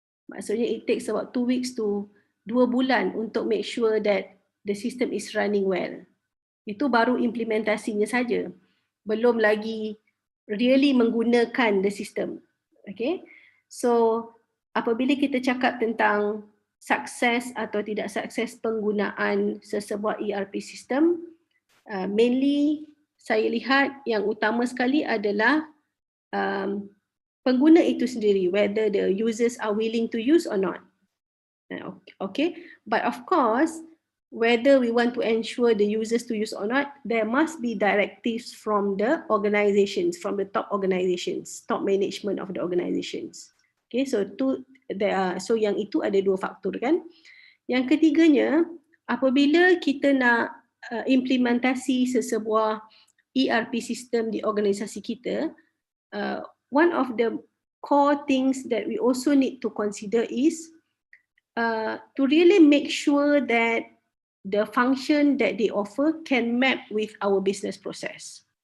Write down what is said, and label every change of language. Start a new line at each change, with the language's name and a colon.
Malay: Maksudnya
English: it takes about 2 weeks to
Malay: 2 bulan untuk
English: make sure that the system is running well.
Malay: Itu baru implementasinya saja. Belum lagi really menggunakan
English: the system. Okay?
Malay: So apabila kita cakap tentang sukses atau tidak sukses penggunaan sesebuah ERP system, mainly saya lihat yang utama sekali adalah pengguna itu sendiri,
English: whether the users are willing to use or not. Okay, but of course, whether we want to ensure the users to use or not, there must be directives from the organizations, from the top organizations, top management of the organizations.
Malay: Okay, so yang itu ada 2 faktor kan. Yang ketiganya, apabila kita nak implementasi sesebuah ERP system di organisasi kita,
English: one of the core things that we also need to consider is to really make sure that the function that they offer can map with our business process.